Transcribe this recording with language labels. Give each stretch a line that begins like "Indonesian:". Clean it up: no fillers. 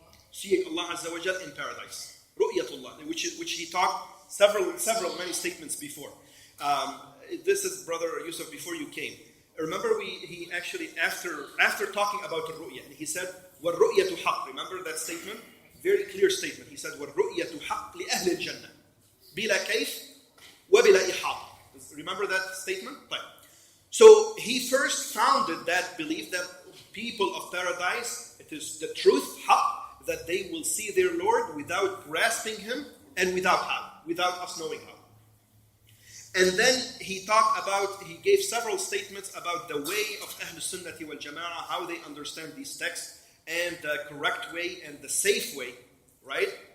English: Seeing Allah Azza wa Jal in paradise. Ru'yatullah, which he talked many statements before. This is Brother Yusuf before you came. Remember he actually, after talking about the ru'ya, and he said,
Arabic: وَالرُّؤْيَةُ حَقٍّ.
English: Remember that statement? Very clear statement. He said,
Arabic: وَالرُّؤْيَةُ حَقٍّ لِأَهْلِ الْجَنَّةِ بِلَا كَيْفٍ وَبِلَا إِحَاطٍ.
English: Remember that statement? Right. So he first founded that belief that people of paradise, it is the truth, haqq, that they will see their Lord without grasping Him and without us knowing how. And then he gave several statements about the way of Ahlul Sunnati wal Jama'ah, how they understand these texts, and the correct way and the safe way, right?